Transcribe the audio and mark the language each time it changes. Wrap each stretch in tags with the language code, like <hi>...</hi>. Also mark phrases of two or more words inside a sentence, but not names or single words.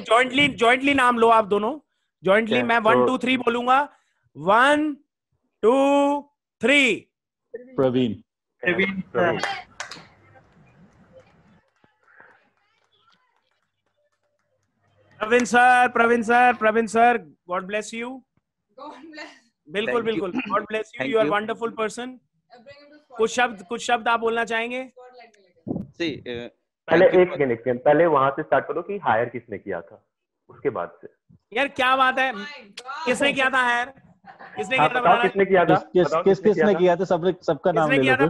<hi>जॉइंटली नाम लो आप दोनों, जॉइंटली मैं 1 2 3 बोलूंगा, 1 2 3। प्रवीण। प्रवीण सर,</hi> <en>God bless you.</en> <hi>बिल्कुल बिल्कुल,</hi> <en>God bless you. You are wonderful person.</en> <hi>कुछ शब्द आप बोलना चाहेंगे? पहले एक सेकंड, पहले वहां से स्टार्ट करो कि हायर किसने किया था, उसके बाद से। यार क्या बात है, किसने किया था हायर? किसने किया था? किसने किया था? किसने किया था? सबका नाम ले लो।</hi>